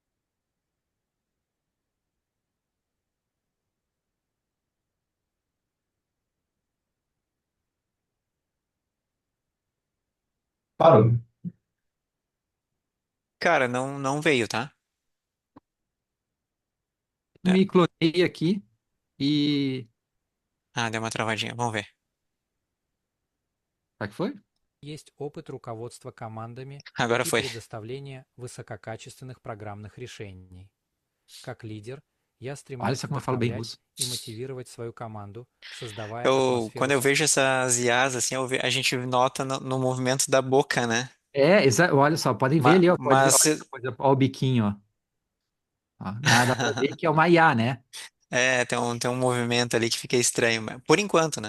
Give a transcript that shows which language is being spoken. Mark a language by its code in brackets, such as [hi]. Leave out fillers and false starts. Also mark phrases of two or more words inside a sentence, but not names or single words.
[pt] Parou. Cara, não veio, tá? É. Me clonei aqui e. Ah, deu uma travadinha. Vamos ver. Será que foi? [ru] Есть опыт руководства командами [pt] Agora [ru] и [pt] foi. [ru] предоставления высококачественных программных решений. Как лидер, я [pt] Olha [ru] стремлюсь [pt] só como eu falo bem [ru] вдохновлять [pt] russo. [ru] и мотивировать свою команду, создавая [pt] Quando [ru] атмосферу [pt] eu [ru] комфорта. [pt] vejo essas IAs, assim, a gente nota no movimento da boca, né? Olha só, podem ver Ma- ali, ó. Pode ver, Mas, olha essa coisa, ó, o biquinho, ó. Ó, dá pra ver que é uma IA, né? tem um movimento ali que fica estranho, mas por enquanto, né?